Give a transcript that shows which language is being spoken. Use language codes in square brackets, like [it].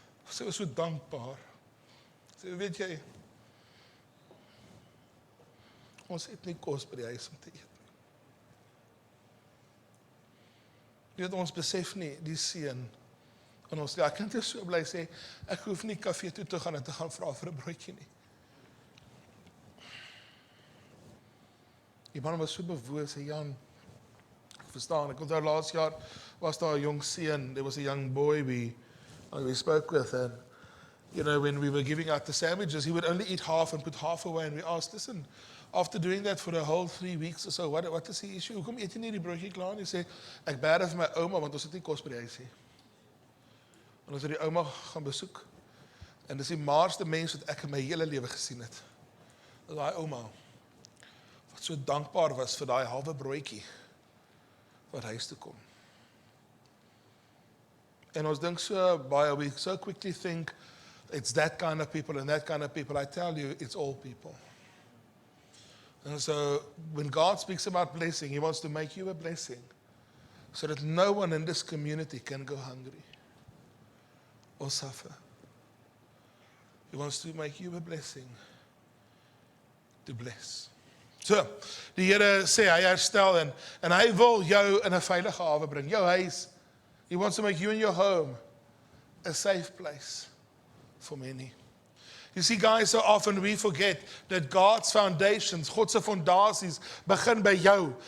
[af] Sy was so dankbaar. Sy weet jy, ons het nie kos by die huis om te eet. Jy weet, ons besef nie die seën in ons. Ja, kind is so bly sê, ek hoef nie kafee toe te gaan en te gaan vra vir 'n broodjie nie. Die man was so bewoon, sê Jan, ek verstaan, ek onthou laas jaar was daar 'n jong seun, [en] there was a young boy we spoke with, and you know, when we were giving out the sandwiches, he would only eat half and put half away, and we asked, listen, after doing that for a whole 3 weeks or so, what is the issue? [af] Hoekom eet jy nie die broodjie klaar? En hy sê, ek bære vir my ouma, want ons het nie kos by die huis nie. En ons het die ouma gaan besoek, en dis die maarste mens wat ek in my hele lewe gesien het. Dat daai ouma, wat so dankbaar was vir daai halwe broodjie, wat huis toe kom. En ons dink so baie, [en] we so quickly think, it's that kind of people and that kind of people. I tell you, it's all people. And so, when God speaks about blessing, He wants to make you a blessing, so that no one in this community can go hungry or suffer. He wants to make you a blessing to bless. [af] So, die Here sê, hy herstel en hy wil jou in 'n veilige hawe bring, jou huis. [en] He wants to make you and your home a safe place for many. You see, guys, so often we forget that God's foundations, [af] God se fondasies, begin by jou.